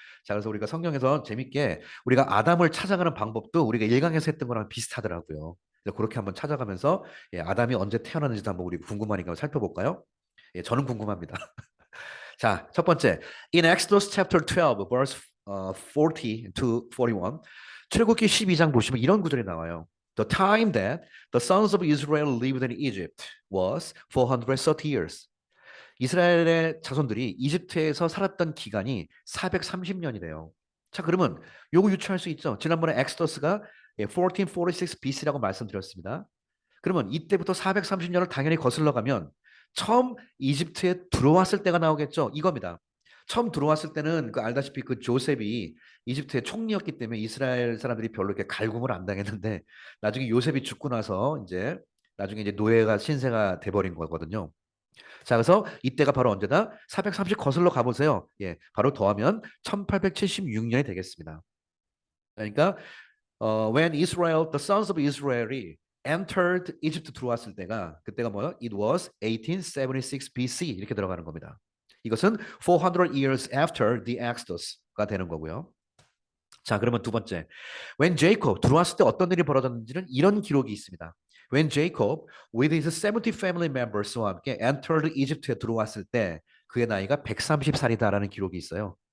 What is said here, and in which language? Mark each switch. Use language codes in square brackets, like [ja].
[ko] 자, 그래서 우리가 성경에서 재밌게 우리가 아담을 찾아가는 방법도 우리가 일강에서 했던 거랑 비슷하더라고요. 그래서 그렇게 한번 찾아가면서 예, 아담이 언제 태어났는지도 한번 우리 궁금하니까 살펴볼까요? 예, 저는 궁금합니다. 자, 첫 번째. [en] In Exodus chapter 12, verse 40 to 41. [ko] 출애굽기 12장 보시면 이런 구절이 나와요. [en] The time that the sons of Israel lived in Egypt was 430 years. [ko] 이스라엘의 자손들이 이집트에서 살았던 기간이 430년이래요. 자, 그러면 요거 유추할 수 있죠. 지난번에 엑스더스가 1446 BC라고 말씀드렸습니다. 그러면 이때부터 430년을 당연히 거슬러 가면 처음 이집트에 들어왔을 때가 나오겠죠. 이겁니다. 처음 들어왔을 때는 그 알다시피 그 조셉이 이집트의 총리였기 때문에 이스라엘 사람들이 별로 이렇게 갈굼을 안 당했는데 나중에 요셉이 죽고 나서 이제 나중에 이제 노예가 신세가 돼버린 거거든요. 자, 그래서 이때가 바로 언제다? 430 거슬러 가보세요. 예, 바로 더하면 1876년이 되겠습니다. 그러니까 [en] when Israel, the sons of Israel이 entered Egypt [ko] 들어왔을 때가 그때가 뭐요? [en] It was 1876 BC [ko] 이렇게 들어가는 겁니다. 이것은 [en] 400 years after the Exodus [ko] 가 되는 거고요. 자, 그러면 두 번째. [en] When Jacob [ko] 들어왔을 때 어떤 일이 벌어졌는지는 이런 기록이 있습니다. [en] When Jacob with his 70 family members [ko] 와 함께 [en] entered Egypt [ko] 에 들어왔을 때 그의 나이가 130살이다라는 기록이 있어요.